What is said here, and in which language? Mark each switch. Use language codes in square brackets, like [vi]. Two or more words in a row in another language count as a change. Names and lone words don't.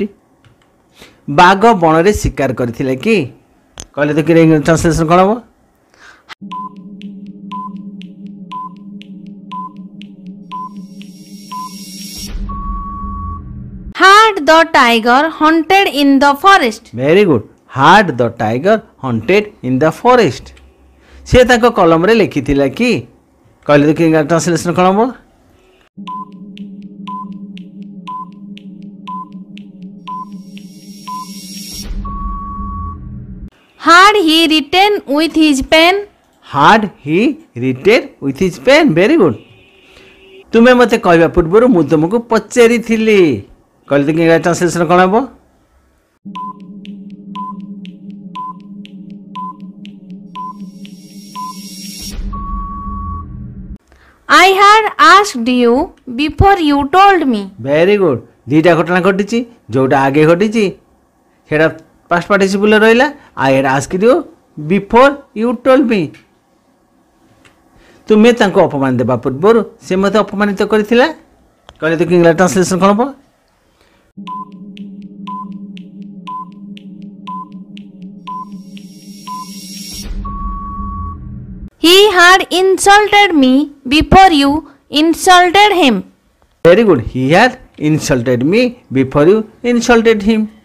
[or] ବାଘ ବଣରେ ଶିକାର କରିଥିଲେ କି କହିଲେ ତ ଇଂରାଜୀ ଟ୍ରାନ୍ସଲେସନ୍ କ'ଣ ହେବ? [en] Had the tiger hunted in the forest? Very good. Had the tiger hunted in the forest? [or] ସେ ତାଙ୍କ କଲମରେ ଲେଖିଥିଲା କି କହିଲେ ତ ଇଂରାଜୀ ଟ୍ରାନ୍ସଲେସନ୍ କ'ଣ ହେବ? [en] Had he written with his pen? Had he written with his pen? Very good. [or] ତୁମେ ମୋତେ କହିବା ପୂର୍ବରୁ ମୁଁ ତୁମକୁ ପଚାରିଥିଲି କହିଲେ ତ ଇଂରାଜୀ ଟ୍ରାନ୍ସଲେସନ୍ କ'ଣ ହେବ? [en] I had asked you before you told me. Very good. [or] ଦୁଇଟା ଘଟଣା ଘଟିଛି ଯୋଉଟା ଆଗେ ଘଟିଛି ସେଟା [en] past participle [or] ରହିଲା [en] I had asked you before you told me. [or] ତୁମେ ତାଙ୍କୁ ଅପମାନ ଦେବା ପୂର୍ବରୁ ସେ ମୋତେ ଅପମାନିତ କରିଥିଲା କହିଲେ ତ ଇଂରାଜୀ ଟ୍ରାନ୍ସଲେସନ୍ କ'ଣ ହେବ? [en] He had insulted me before you insulted him. Very good. He had insulted me before you insulted him.